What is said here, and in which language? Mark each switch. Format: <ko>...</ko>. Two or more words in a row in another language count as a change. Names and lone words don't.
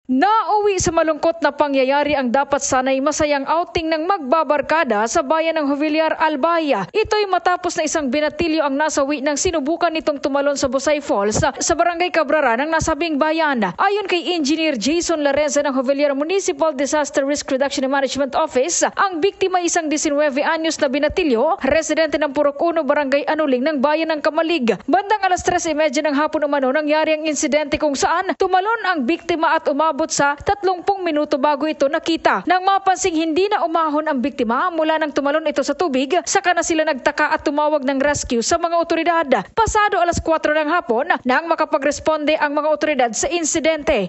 <tl>Nauwi sa malungkot na pangyayari ang dapat sanay masayang outing ng magbabarkada sa bayan ng Jovillar, Albaya. Ito'y matapos na isang binatilyo ang nasawi ng sinubukan nitong tumalon sa Busay Falls sa barangay Cabrara ng nasabing bayan. Ayon kay Engineer Jason Lareza ng Jovillar Municipal Disaster Risk Reduction and Management Office, ang biktima isang 19 anyos na binatilyo, residente ng Purok 1, barangay Anuling ng bayan ng Kamalig. Bandang alas 3:30 ng hapon umano nangyari ang insidente kung saan tumalon ang biktima at umabot sa 30 minuto bago ito nakita. Nang mapansing hindi na umahon ang biktima mula nang tumalon ito sa tubig, saka na sila nagtaka at tumawag ng rescue sa mga otoridad. Pasado alas 4 ng hapon nang makapagresponde ang mga otoridad sa insidente.</tl>